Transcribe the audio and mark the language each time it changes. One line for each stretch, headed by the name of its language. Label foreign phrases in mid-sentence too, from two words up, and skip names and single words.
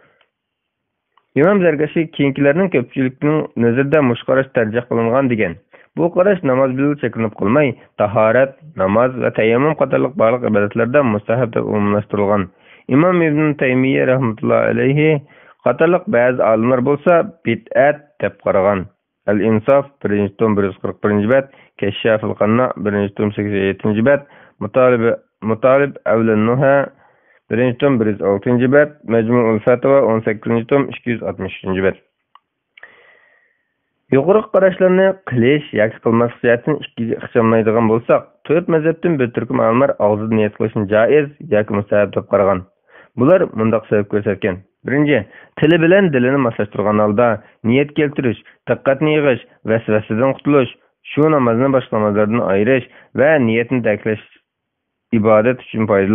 Uzbek: Imom Zargashi keyingilarning ko'pchiligining nazarda mush qarash tarjih qilingan degan. Bu qarash namoz bilan cheklanib qolmay, tahorat, namoz va tayammum qatorliq barliq ibodatlarda mustahab deb umumlashtirilgan. Imom Ibn Taymiyya
Arabic: رحمة الله عليه
Uzbek: qatorliq ba'zi olimlar bo'lsa bid'at deb qaragan. Al-Insof 1-tom 141-bet, Kashshaful Qanna 1-tom 87-bet, Mutalib Avlan-Nuha 1-tom 106-bet, Majmu'ul Fatwa 18-tom 263-bet. Yuqori qarashlarni qilish yoki qilmaslik jihatini ikkiga ixchamlaydigan bo'lsak, to'rt mazhabdan bir turkum olimlar og'zida niyat qilishni joiz yoki mustahab deb qaragan. Bular mundaq sabab ko'rsatgan. Birinchi, tili bilan dilini moslashtirgan holda niyat keltirish, diqqatni yig'ish, vasvasadan qutulish, shu namozni boshqa namozlardan ayirish va niyatni ta'kidlash ibodat uchun foydali.